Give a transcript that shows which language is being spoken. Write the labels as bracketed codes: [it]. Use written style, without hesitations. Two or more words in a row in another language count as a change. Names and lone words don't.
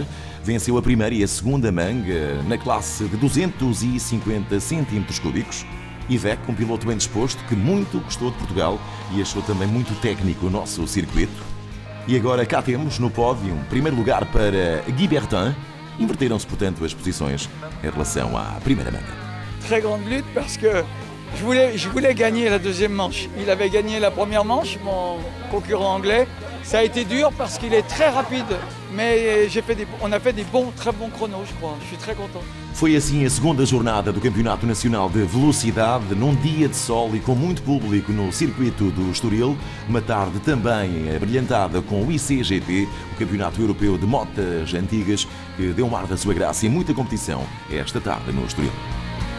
[pt] Venceu a primeira e a segunda manga na classe de 250 centímetros cúbicos. Ivec, um piloto bem disposto que muito gostou de Portugal e achou também muito técnico o nosso circuito. E agora cá temos no pódio, primeiro lugar para Guy Bertin. Inverteram-se, portanto, as posições em relação à primeira manga. [fr] Très grande lutte parce que je voulais gagner la deuxième manche. Il avait gagné la première manche, mon concurrent anglais. Ça a été dur parce qu'il est très rapide, mais on a fait des très bons chronos, je crois. Je suis très content. [pt] Foi assim a segunda jornada do Campeonato Nacional de Velocidade, num dia de sol e com muito público no circuito do Estoril. Uma tarde também abrilhantada com o ICGP, o Campeonato Europeu de Motas Antigas, que deu um ar da sua graça e muita competição esta tarde no Estoril.